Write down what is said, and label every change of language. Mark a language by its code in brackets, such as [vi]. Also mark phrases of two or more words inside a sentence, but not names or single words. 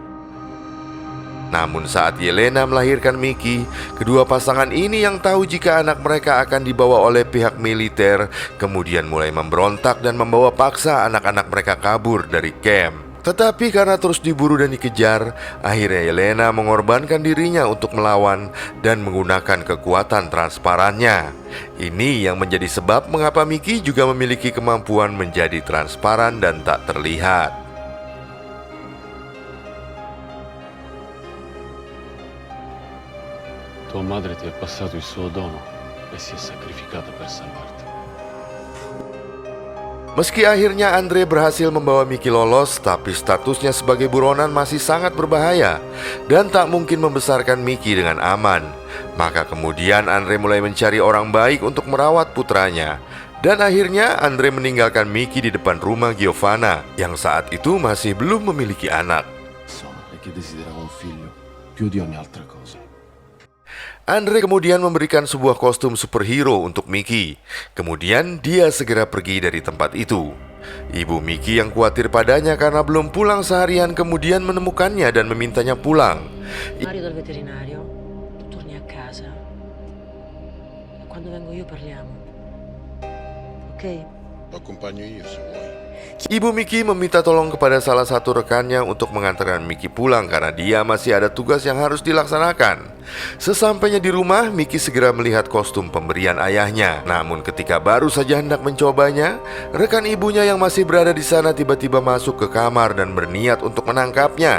[id] Namun saat Yelena melahirkan Mickey, kedua pasangan ini yang tahu jika anak mereka akan dibawa oleh pihak militer, kemudian mulai memberontak dan membawa paksa anak-anak mereka kabur dari kamp. Tetapi karena terus diburu dan dikejar, akhirnya Yelena mengorbankan dirinya untuk melawan dan menggunakan kekuatan transparannya. Ini yang menjadi sebab mengapa Mickey juga memiliki kemampuan menjadi transparan dan tak terlihat. [it] Tua madre ti ha passato il suo dono e si è sacrificata per salvarti. [id] Meski akhirnya Andre berhasil membawa Mickey lolos, tapi statusnya sebagai buronan masih sangat berbahaya dan tak mungkin membesarkan Mickey dengan aman. Maka kemudian Andre mulai mencari orang baik untuk merawat putranya. Dan akhirnya Andre meninggalkan Mickey di depan rumah Giovanna yang saat itu masih belum memiliki anak. [it] Sono e che desiderava un figlio più di ogni altra cosa. [id] Andre kemudian memberikan sebuah kostum superhero untuk Mickey. Kemudian dia segera pergi dari tempat itu. Ibu Mickey yang khawatir padanya karena belum pulang seharian kemudian menemukannya dan memintanya pulang. [it] Mario dal veterinario, tu torni a casa e quando vengo io parliamo, ok? Lo accompagno io se vuoi. [id] Ibu Mickey meminta tolong kepada salah satu rekannya untuk mengantarkan Mickey pulang karena dia masih ada tugas yang harus dilaksanakan. Sesampainya di rumah, Mickey segera melihat kostum pemberian ayahnya. Namun ketika baru saja hendak mencobanya, rekan ibunya yang masih berada di sana tiba-tiba masuk ke kamar dan berniat untuk menangkapnya.